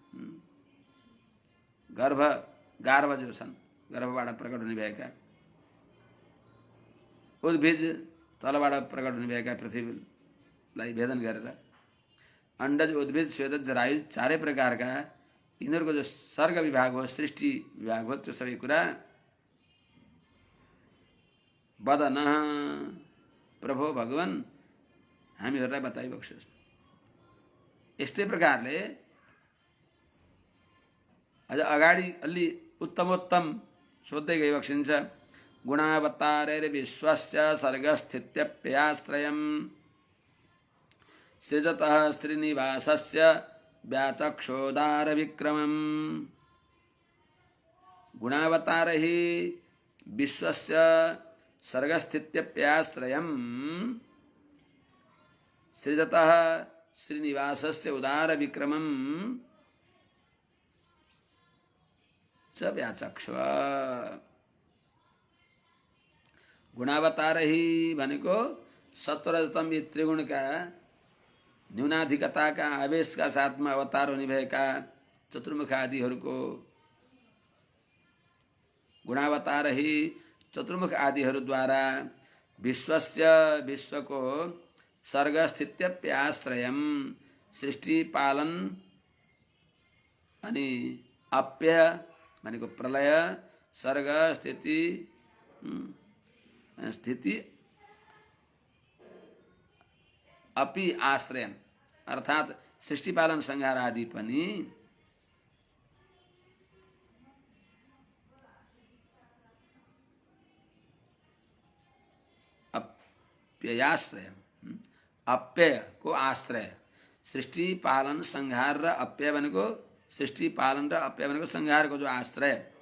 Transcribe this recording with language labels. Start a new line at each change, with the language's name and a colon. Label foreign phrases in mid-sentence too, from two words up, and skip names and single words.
Nepali: गार्भ जो छन्, गर्भबाट प्रकट हुने भएका, उद्भिज, तलबाट प्रकट हुने भएका पृथ्वीलाई भेदन गरेर, अंडज, उद्भिद, स्वेदज, जरायुज, चारै प्रकारका यिनीहरूको जो सर्ग विभाग हो, सृष्टि विभाग हो, त्यो सबै कुरा
Sanskrit: वदन प्रभो
Nepali: भगवान हामीहरूलाई बताइबक्सियोस्। यस्तै प्रकारले अझ अगाडि अलि उत्तमोत्तम सोध्दै गइबक्सिन्छ।
Sanskrit: गुणावतारेर विश्वस्य सर्गस्थित्यप्ययाश्रयम् सृजतः श्रीनिवासस्य व्याचक्षोदार विक्रमम्। गुणावतार ही विश्वस्य सर्गस्थित्यप्याश्रयम् सृजतः श्रीनिवासस्य उदार विक्रमम् च व्याचक्ष।
Nepali: गुणावतार ही भनेको सत्वरजतम यी त्रिगुणका न्यूनाधिकताका आवेशका साथमा अवतार हुने भएका चतुर्मुख आदिहरूको गुणावतार ही चतुर्मुख आदिहरूद्वारा विश्वस्य विश्वको सर्ग
Sanskrit: स्थित्यप्याश्रयम
Nepali: सृष्टि पालन अनि अप्य भनेको प्रलय सर्ग स्थिति अपि आश्रयम अर्थात सृष्टि पालन संहार आदि पनि अप्ययाश्रयम अप्यय को आश्रय सृष्टि पालन संहार र अप्यय भनेको सृष्टि पालन र अप्यय भनेको संहारको जो आश्रय